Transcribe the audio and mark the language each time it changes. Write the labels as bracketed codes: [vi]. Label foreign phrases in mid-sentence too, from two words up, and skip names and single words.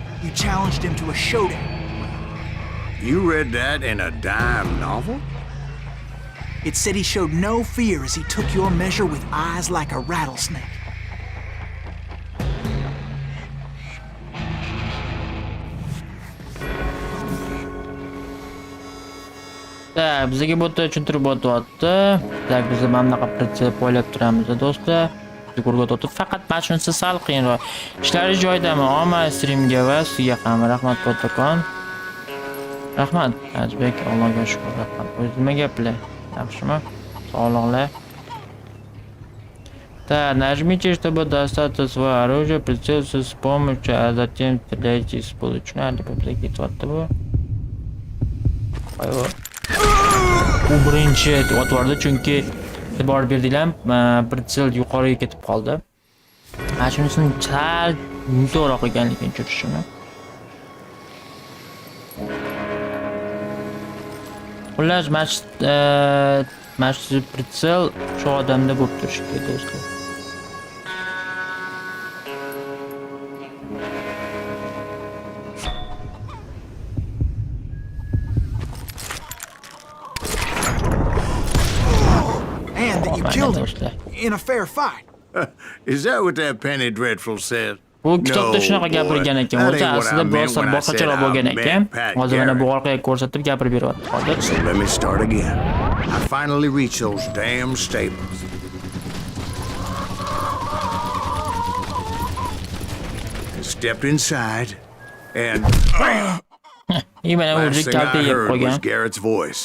[en] you challenged him to a showdown. You read that in a dime novel? It said he showed no fear as he took your measure with eyes like a rattlesnake. [uz] Tak, bizga botda tushuntirib o'tyapti. Tak, biz ham bunaqa pritsep o'ylab turamiz, do'stlar. Yuqoriga o'tib, faqat mana shunisi sal qiyinroq. Ishlari joyidami? Omad streamga va sizga ham rahmat kattakon. Rahmat, Azbek, Allohga shukr, rahmat. O'zi nima gaplar? Yaxshimi? Sog'liqlar. [ru] Да, нажмите, чтобы достать свое оружие, прицелиться с помощью, а затем стреляйте с полученного, либо какие-то вот того. [uz] U birinchi otvordi chunki e'tibor berdilar, pritsel yuqoriga ketib qoldi. Mana shunisini sal yumshoqroq ekanligini tushunishimi. Xullas, mana shu pritsel shu odamda bo'lib turishi kerak, do'stlar. [en] Killed him in a fair fight. Is that what that penny dreadful said? [uz] Bu kitobda shunaqa gapirgan ekan. O'zi aslida boshqacharoq bo'lgan ekan. Hozir mana bu orqaga ko'rsatib gapirib beryapti. Hozir. [en] So let me start again. I finally reached those damn stables. I stepped inside and last thing I heard was Garrett's voice.